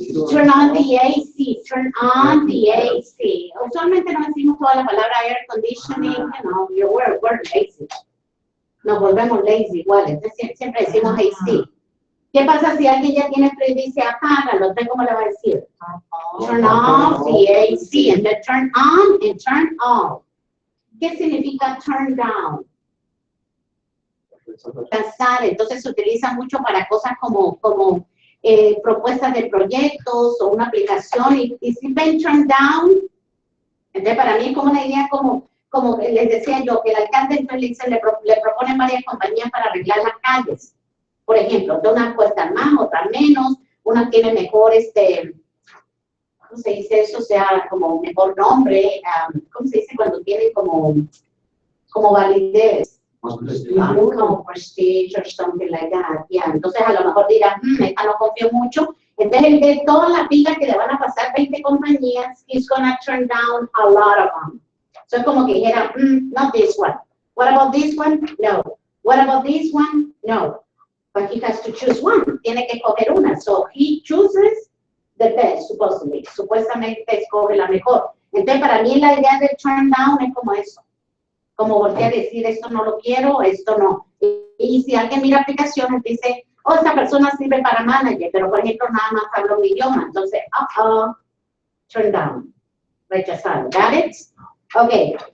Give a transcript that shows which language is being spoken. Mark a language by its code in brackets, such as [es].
[en] Turn on the AC, turn on the AC. [es] Usualmente no decimos toda la palabra [en] air conditioning, you know, we're lazy. [es] Nos volvemos lazy igual, entonces siempre decimos AC. ¿Qué pasa si alguien ya tiene frío y dice apágalo? ¿Usted cómo le va a decir? [en] Turn off the AC, and then turn on and turn off. [es] ¿Qué significa turn down? Pasar, entonces se utiliza mucho para cosas como propuestas de proyectos o una aplicación y si ven turn down, entonces para mí es como una idea como les decía yo, que el alcalde le proponen varias compañías para arreglar las calles. Por ejemplo, de unas cuestan más, otras menos, unas tienen mejor, ¿cómo se dice eso? O sea, como mejor nombre, ¿cómo se dice cuando tienen como validez? [en] Como prestige or something like that. Yeah. [es] Entonces a lo mejor dirán, esta no confío mucho. Entonces el de todas las pilas que le van a pasar 20 compañías, [en] he's gonna turn down a lot of them. So [es] es como que dijera, [en] not this one. What about this one? No. What about this one? No. But he has to choose one. [es] Tiene que escoger una. [en] So he chooses the best, supposedly. [es] Supuestamente escoge la mejor. Entonces para mí la idea de turn down es como eso. Como voltear a decir, esto no lo quiero, esto no. Y si alguien mira aplicaciones, dice, oh, esta persona sirve para manager, pero por ejemplo nada más habla un idioma. Entonces, turn down, rechazado. [en] ¿Got it? [es] Ok.